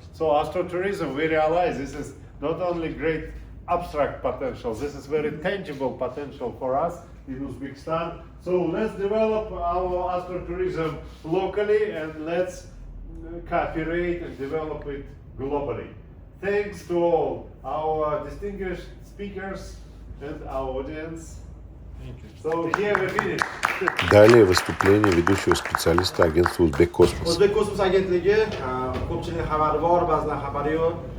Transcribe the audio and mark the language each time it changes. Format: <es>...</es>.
<en>So astrotourism, we realize this is not only great abstract potential, this is very tangible potential for us in Uzbekistan. So let's develop our astrotourism locally and let's cooperate and develop it globally. Thanks to all our distinguished speakers and our audience. So here we finish.</en> <ru>Далее выступление ведущего специалиста агентства Узбек-Космос.</ru> <uz>Узбек-Космос agentligi ko'pchilik xabari bor, ba'zilar xabari yo'q.</uz>